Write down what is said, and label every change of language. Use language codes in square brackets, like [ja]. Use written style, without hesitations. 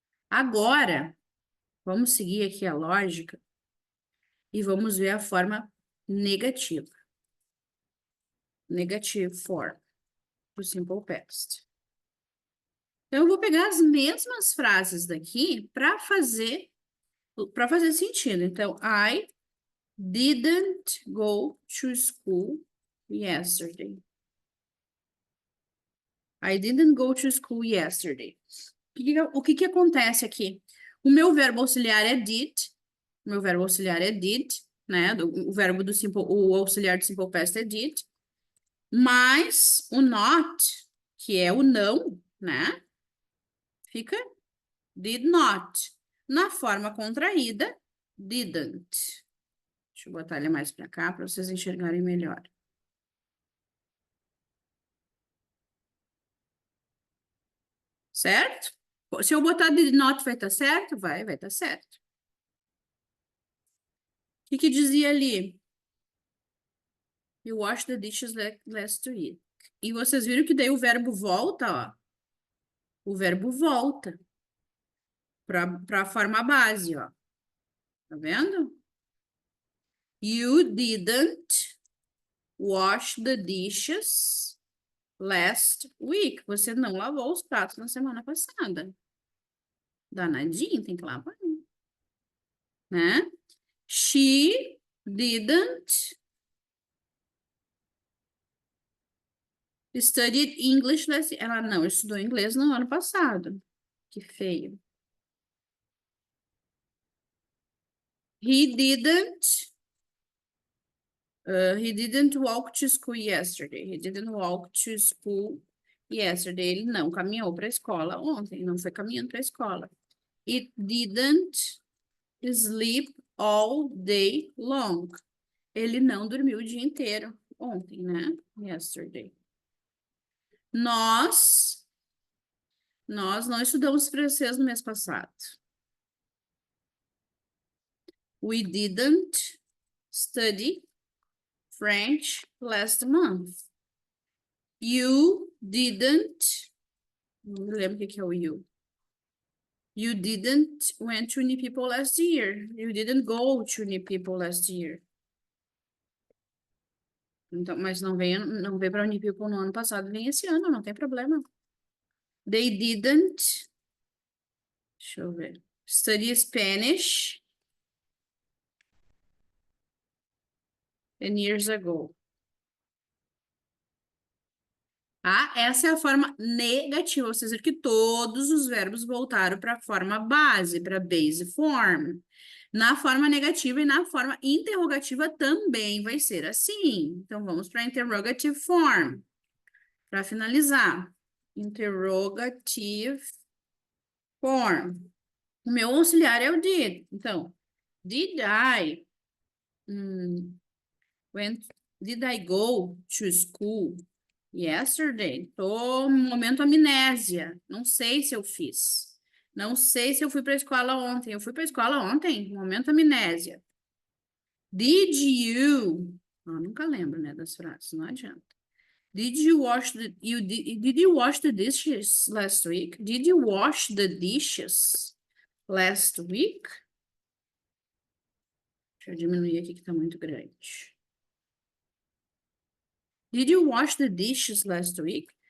[pt] Agora, vamos seguir aqui a lógica e vamos ver a forma negativa. [en] Negative form, do simple past. [pt] Então, eu vou pegar as mesmas frases daqui para fazer sentido. [en] Então, I didn't go to school yesterday. I didn't go to school yesterday. [pt] O que acontece aqui? O meu verbo auxiliar é did. O meu verbo auxiliar é did, né? O verbo do simple, o auxiliar do simple past é did. Mas o not, que é o não, né? Fica did not. Na forma contraída, didn't. Deixa eu botar ele mais para cá para vocês enxergarem melhor. Certo? Se eu botar did not, vai estar certo? Vai estar certo. O que dizia ali? [en] You wash the dishes last week. [pt] E vocês viram que daí o verbo volta, ó. O verbo volta para a forma base, ó. Tá vendo? [en] You didn't wash the dishes last week. [pt] Você não lavou os pratos na semana passada. Danadinho, tem que lavar, né? [en] She didn't study English last... [pt] Ela não estudou inglês no ano passado. Que feio. [en] He didn't walk to school yesterday. He didn't walk to school yesterday. [pt] Ele não caminhou para a escola ontem. Não foi caminhando para a escola. [en] It didn't sleep all day long. [pt] Ele não dormiu o dia inteiro ontem, né? [en] Yesterday. [pt] Nós não estudamos francês no mês passado. [en] We didn't study French last month. You didn't... [pt] Não me lembro o que é o you. [en] You didn't went to Unipeople last year. You didn't go to Unipeople last year. [pt] Então, mas não veio para Unipeople no ano passado, vem esse ano, não tem problema. [en] They didn't... [pt] Deixa eu ver. [en] Study Spanish 10 years ago. [pt] Ah, essa é a forma negativa, ou seja, que todos os verbos voltaram para a forma base, para base form. Na forma negativa e na forma interrogativa também vai ser assim. Então, vamos para a interrogative form. Para finalizar. Interrogative form. O meu auxiliar é o did. [en] Então, did I did I go to school yesterday? [pt] Tô no momento amnésia. Não sei se eu fiz. Não sei se eu fui para a escola ontem. Eu fui para a escola ontem? Momento amnésia. [en] Did you... [pt] nunca lembro, né, das frases. Não adianta. [en] Did you wash the dishes last week? Did you wash the dishes last week? [pt] Deixa eu diminuir aqui que tá muito grande. [en] Did you wash the dishes last week?